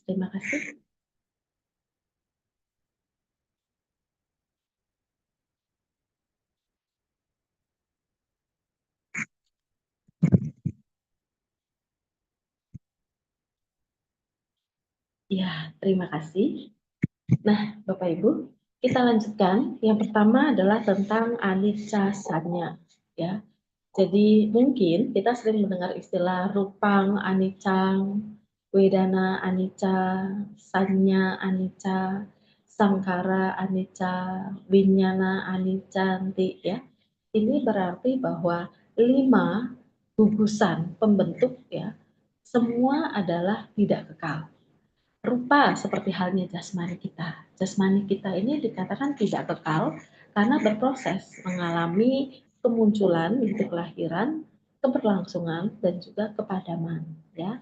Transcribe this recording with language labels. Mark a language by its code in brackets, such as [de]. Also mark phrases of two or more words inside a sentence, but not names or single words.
[id] Terima kasih. Ya, terima kasih. Nah, Bapak Ibu, kita lanjutkan. Yang pertama adalah tentang [pi] anicca sanya, [id] ya. Jadi mungkin kita sering mendengar istilah [pi] rupang anicang, wedana anicca, sanya anicca, sangkara anicca, winyana aniccanti, [id] ya. Ini berarti bahwa 5 gugusan pembentuk, ya, semua adalah tidak kekal. Rupa seperti halnya jasmani kita. Jasmani kita ini dikatakan tidak kekal karena berproses mengalami kemunculan, yaitu kelahiran, keberlangsungan, dan juga kepadaman, ya.